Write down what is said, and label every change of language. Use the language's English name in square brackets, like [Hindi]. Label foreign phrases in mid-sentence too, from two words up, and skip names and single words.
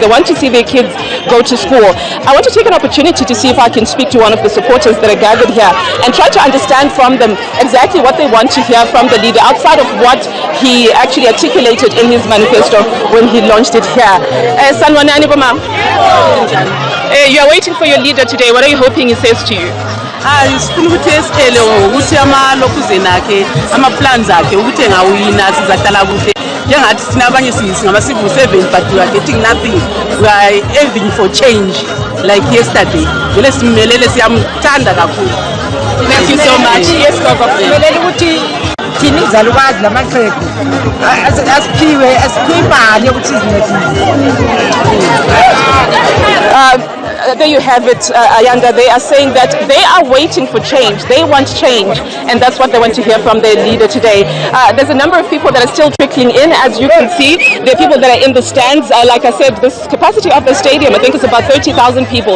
[English] They want to see their kids go to school. I want to take an opportunity to see if I can speak to one of the supporters that are gathered here and try to understand from them exactly what they want to hear from the leader outside of what he actually articulated in his manifesto when he launched it here. You are waiting for your leader today. What are you hoping he says to you? [North Ndebele] Sifuna ukuthi esitshele ukuthi amalokuzeni akhe ama-plans akhe ukuthi engawina sizahlala kuhle njengathi sina abanye singaba [English] civil servant, but we are getting nothing. We are aiming for change like yesterday. [North Ndebele] Vele simelele, siyamthanda kakhulu. [English] Thank you so much. Yes, [North Ndebele] simelele ukuthi thina izalukazi namaxhegu asiphiwe imali yokuthi [English] There you have it, Ayanda. They are saying that they are waiting for change. They want change, and that's what they want to hear from their leader today. There's a number of people that are still trickling in, as you can see. There are people that are in the stands. Like I said, this capacity of the stadium, I think it's about 30,000 people.